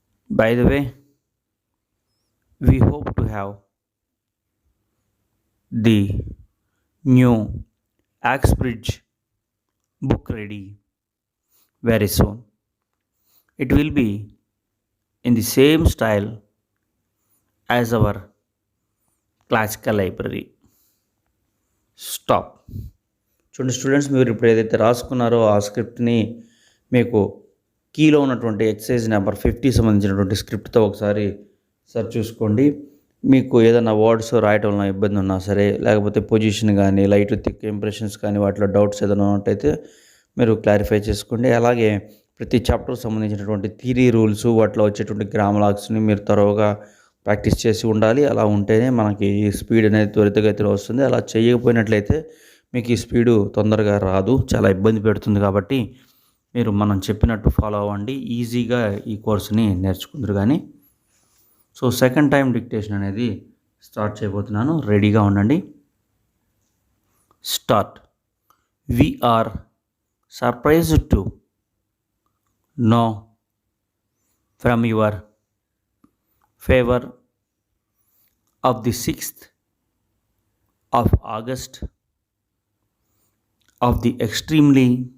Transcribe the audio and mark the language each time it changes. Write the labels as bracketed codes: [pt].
[en] By the way, we hope to have the new Axbridge book ready very soon. It will be in the same style as our classical library. Stop. [te] చూడండి students, మీరు ఇప్పుడు ఏదైతే రాసుకున్నారో ఆ స్క్రిప్ట్ని మీకు కీలో ఉన్నటువంటి exercise number 50 సంబంధించినటువంటి స్క్రిప్ట్తో ఒకసారి చూసుకోండి. మీకు ఏదైనా వర్డ్స్ రాయటంలో ఇబ్బంది ఉన్నా సరే, లేకపోతే పొజిషన్ కానీ లైట్ థిక్ ఇంప్రెషన్స్ కానీ వాటిలో డౌట్స్ ఏదైనా ఉన్నట్టయితే మీరు క్లారిఫై చేసుకోండి. అలాగే ప్రతి చాప్టర్కి సంబంధించినటువంటి థియరీ రూల్స్, వాటిలో వచ్చేటువంటి గ్రామలాగ్స్ని మీరు త్వరగా ప్రాక్టీస్ చేసి ఉండాలి. అలా ఉంటేనే మనకి ఈ స్పీడ్ అనేది త్వరితగతిలో వస్తుంది. అలా చేయకపోయినట్లయితే మీకు ఈ స్పీడు తొందరగా రాదు, చాలా ఇబ్బంది పెడుతుంది. కాబట్టి మీరు మనం చెప్పినట్టు ఫాలో అవ్వండి, ఈజీగా ఈ కోర్సుని నేర్చుకుందరు. కానీ సో సెకండ్ టైం డిక్టేషన్ అనేది స్టార్ట్ చేయబోతున్నాను, రెడీగా ఉండండి. [en] Start. We are surprised to know from your favor of the 6th of August of the extremely